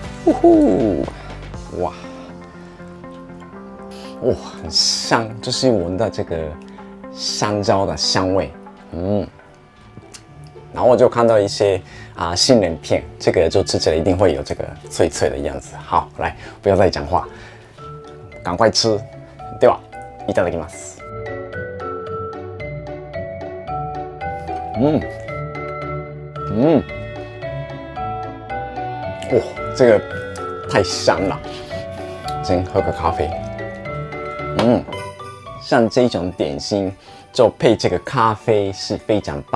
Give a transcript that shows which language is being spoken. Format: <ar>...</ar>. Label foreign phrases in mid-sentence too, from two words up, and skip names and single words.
<zh>哇，很香，就是闻到这个香蕉的香味。然后我就看到一些杏仁片，这个就吃起来一定会有这个脆脆的样子。好，来，不要再讲话。赶快吃！</zh> <ja>ではいただきます。</ja> <zh>哇，这个太香了！先喝个咖啡。像这种点心就配这个咖啡是非常棒。</zh>